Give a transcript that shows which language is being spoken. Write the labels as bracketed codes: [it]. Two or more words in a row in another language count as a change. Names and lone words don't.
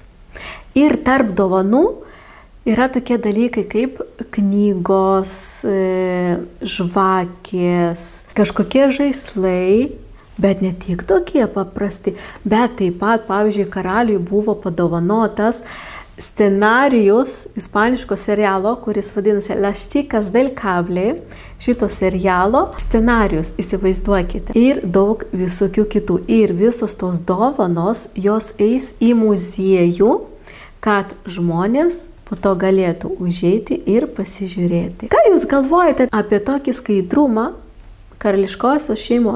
[lt] Ir tarp dovanų yra tokie dalykai kaip knygos, žvakės, kažkokie žaislai, bet ne tik tokie paprasti, bet taip pat, pavyzdžiui, karaliui buvo padovanotas scenarijus ispaniško serialo, kuris vadinasi Las chicas del cable, šito serialo scenarijus, įsivaizduokite, ir daug visokių kitų. Ir visos tos dovanos, jos eis į muziejų, kad žmonės po to galėtų užeiti ir pasižiūrėti. Ką jūs galvojate apie tokį skaidrumą karališkosios šeimos?